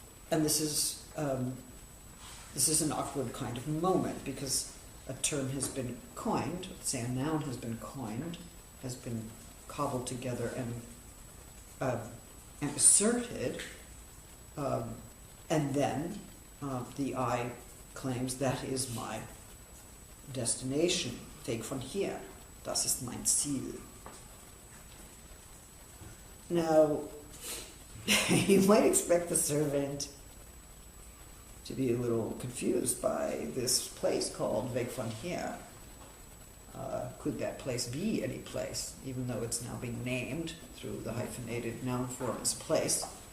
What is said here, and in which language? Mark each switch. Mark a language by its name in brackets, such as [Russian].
[English] this is an awkward kind of moment because a term has been coined, say a noun has been coined, has been cobbled together and asserted, and then the I claims that is my destination. [German] Weg von hier, das ist mein Ziel. [English] Now, you might expect the servant to be a little confused by this place called [German] weg von hier. [English] Could that place be any place, even though it's now being named through the hyphenated noun form as place?